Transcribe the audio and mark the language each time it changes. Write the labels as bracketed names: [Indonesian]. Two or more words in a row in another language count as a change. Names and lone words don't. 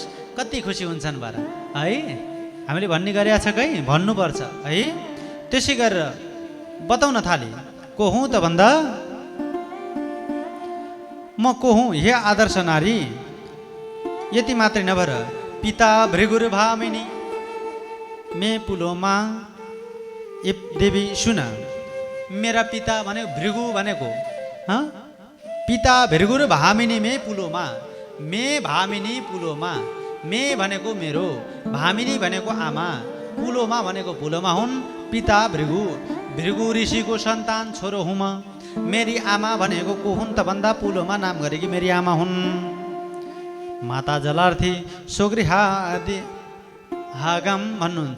[Nepali] कति खुसी हुन्छन् बारा है। हामीले भन्ने गरेका छ कहीँ भन्नुपर्छ है। त्यसै गरेर बताउन थाले। को हुँ त भन्दा म को हुँ? हे आदर्श नारी, यति मात्रै नभएर [Sanskrit] पिता भृगुर्भामिनी मे पुलोमा। [Nepali] ए देवी सुन, मेरा पिता भनेको भृगु भनेको [Sanskrit] पिता भृगुर्भामिनी मे पुलोमा। मे भामिनी पुलोमा। [Nepali] मे भनेको मेरो, भामिनी भनेको आमा, पुलोमा भनेको पुलोमा हुन्। पिता भृगु ऋषिको सन्तान छोरो हुँ म। मेरी आमा भनेको को हुन् त भन्दा पुलोमा नाम गरेकी मेरी आमा हुन्। [Sanskrit] माता जलार्थी सुगृहादि हागम भन्नुहुन्छ।